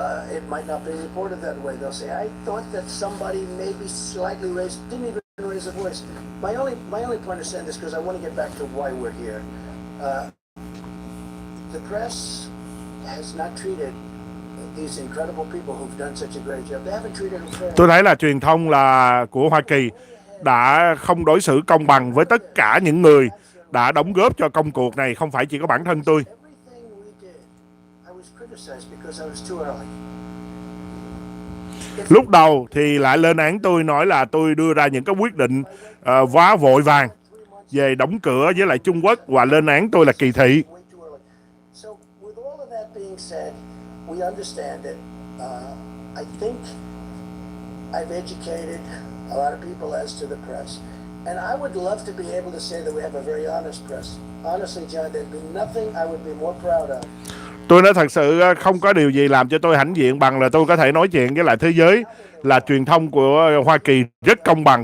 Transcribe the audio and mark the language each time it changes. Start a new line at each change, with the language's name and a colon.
English: It might not be reported that way. They'll say, I thought that somebody maybe slightly raised, didn't even raise a voice. My only point of saying this, because I want to get back to why we're here. The press has not treated these incredible people who've done such a great job. They haven't treated them fairly.
Vietnamese: Tôi thấy là truyền thông là của Hoa Kỳ đã không đối xử công bằng với tất cả những người đã đóng góp cho công cuộc này, không phải chỉ có bản thân tôi.
English: Everything we did, I was criticized because I was too early.
Vietnamese: Lúc đầu thì lại lên án tôi, nói là tôi đưa ra những cái quyết định quá vội vàng về đóng cửa với lại Trung Quốc, và lên án tôi là kỳ thị.
English: Way too early. So with all of that being said, we understand it. I think I've educated a lot of people as to the press. And I would love to be able to say that we have a very honest press. Honestly, John, there'd be nothing I would be more proud of.
Vietnamese: Tôi nói thật sự không có điều gì làm cho tôi hãnh diện bằng là tôi có thể nói chuyện với lại thế giới là truyền thông của Hoa Kỳ rất công bằng.